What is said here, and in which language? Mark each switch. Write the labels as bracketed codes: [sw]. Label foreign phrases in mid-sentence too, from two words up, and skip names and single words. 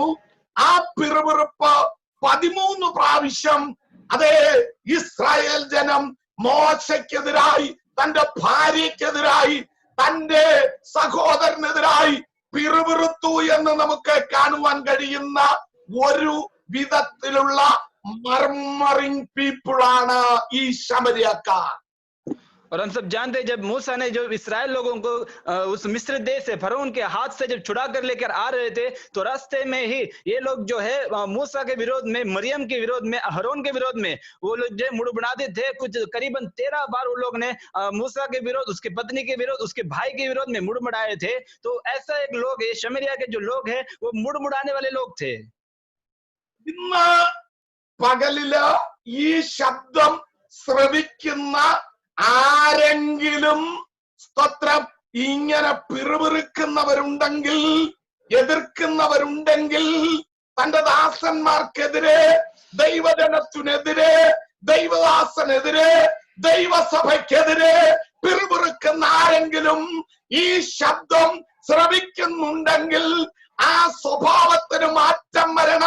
[ml] ആ പിറുപിറുപ്പ് 13 പ്രാവശ്യം അതെ ഇസ്രായേൽ ജനം മോശയ്ക്കെതിരായി, തന്റെ ഭാര്യക്കെതിരായി, തന്റെ സഹോദരനെതിരായി പിറുപിറുത്തു എന്ന് നമുക്ക് കാണുവാൻ കഴിയുന്ന ഒരു വിധത്തിലുള്ള [en] murmuring peopleആണ് [ml] ഈ ശമരിയക്കാർ. [hi] और हम सब जानते हैं जब मूसा ने जो इस्राएल लोगों को उस मिस्र देश से फरौन के हाथ से जब छुड़ा कर लेकर आ रहे थे, तो रास्ते में ही ये लोग जो है मूसा के विरोध में, मरियम के विरोध में, हरून के विरोध में वो लोग जो मुड़मुड़ाते थे। कुछ करीबन 13 बार वो लोग ने मूसा के विरोध, उसके पत्नी के विरोध, उसके भाई के विरोध में मुड़मुड़ाए थे। तो ऐसा एक लोग है, शमरिया के जो लोग हैं वो मुड़मुड़ाने वाले लोग थे। [ml] ഇന്ന് പകലില് ഈ ശബ്ദം ശ്രവിക്കുന്ന ആരെങ്കിലും സ്തോത്രം ഇങ്ങനെ പിറുപിറുക്കുന്നവരുണ്ടെങ്കിൽ, എതിർക്കുന്നവരുണ്ടെങ്കിൽ, തന്റെ ദാസന്മാർക്കെതിരെ, ദൈവജനത്തിനെതിരെ, ദൈവദാസനെതിരെ, ദൈവസഭയ്ക്കെതിരെ പിറുപിറുക്കുന്ന ആരെങ്കിലും ഈ ശബ്ദം ശ്രവിക്കുന്നുണ്ടെങ്കിൽ ആ സ്വഭാവത്തിന് മാറ്റം വരണം.